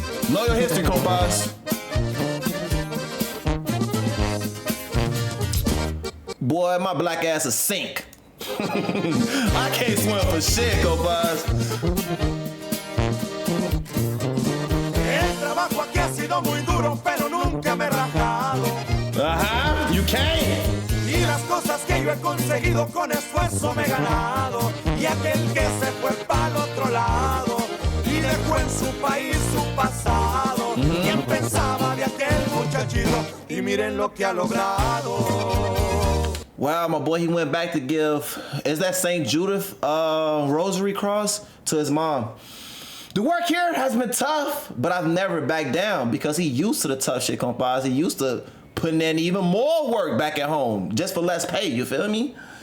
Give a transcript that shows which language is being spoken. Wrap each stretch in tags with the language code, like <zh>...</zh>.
<en>Know your history, compas. Boy, my black ass is sink. I can't swim for shit, compas.</en> <es>Trabajo aquí ha sido muy duro, pero nunca me he rajado.</es> <en>Ajá, you can.</en> <es>Y las cosas que yo he conseguido con esfuerzo me he ganado. Y aquel que se fue para el otro lado y dejó en su país su pasado. ¿Quién pensaba de aquel muchachito? Y miren lo que ha logrado.</es> <en>Wow, my boy, he went back to give, is that St. Judith rosary cross to his mom. The work here has been tough, but I've never backed down because he used to the tough shit, compas. He used to putting in even more work back at home just for less pay, you feel me?</en>